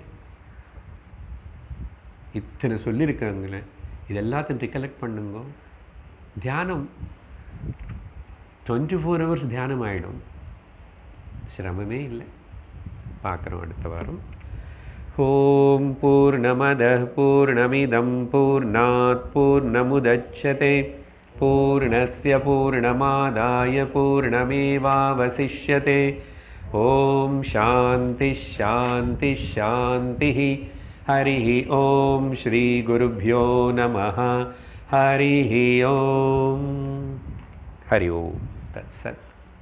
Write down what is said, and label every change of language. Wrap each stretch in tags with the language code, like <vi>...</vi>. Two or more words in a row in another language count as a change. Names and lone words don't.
<ta>இத்தனை சொல்லியிருக்காங்களே, இது எல்லாத்தையும் ரிகலெக்ட் பண்ணுங்க. தியானம் 24 ஹவர்ஸ் தியானம் ஆகிடும், சிரமமே இல்லை. பார்க்குறோம் அடுத்த வாரம்.</ta> <sa>ओम् पूर्णमदः पूर्णमिदम् पूर्णात् पूर्णमुदच्यते पूर्णस्य पूर्णमादाय पूर्णमेवावशिष्यते. ओम् शान्ति शान्ति शान्ति. हरिः ओम् श्री गुरुभ्यो नमः. हरिः ओम्। हरि ओम्. தத்சத்.</sa>